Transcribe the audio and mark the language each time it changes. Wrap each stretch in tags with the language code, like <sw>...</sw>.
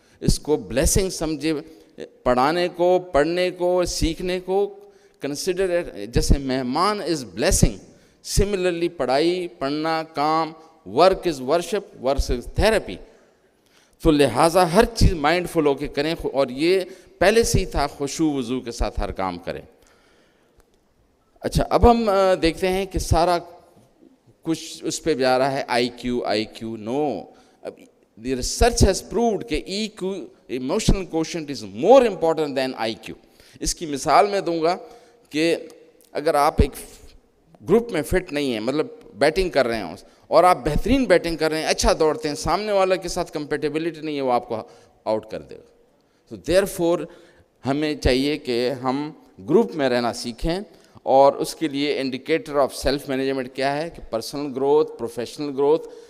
<ur>اس کو بلیسنگ سمجھے, پڑھانے کو, پڑھنے کو, سیکھنے کو کنسیڈر جیسے مہمان از بلیسنگ, سملرلی پڑھائی, پڑھنا, کام, work is worship, work is therapy. تو لہٰذا ہر چیز مائنڈ فل ہو کے کریں, اور یہ پہلے سے ہی تھا خشوع وضو کے ساتھ ہر کام کریں. اچھا اب ہم دیکھتے ہیں کہ سارا کچھ اس پہ جا رہا ہے آئی کیو.</ur> <en>No, the research has proved کہ EQ emotional quotient is more important than IQ.</en> <ur>اس کی مثال میں دوں گا کہ اگر آپ ایک گروپ میں فٹ نہیں ہیں, مطلب بیٹنگ کر رہے ہیں اور آپ بہترین بیٹنگ کر رہے ہیں, اچھا دوڑتے ہیں, سامنے والا کے ساتھ کمپیٹیبلٹی نہیں ہے, وہ آپ کو آؤٹ کر دے گا. تو therefore ہمیں چاہیے کہ ہم گروپ میں رہنا سیکھیں, اور اس کے لیے انڈیکیٹر آف سیلف مینجمنٹ کیا ہے کہ پرسنل گروتھ, پروفیشنل گروتھ.</ur>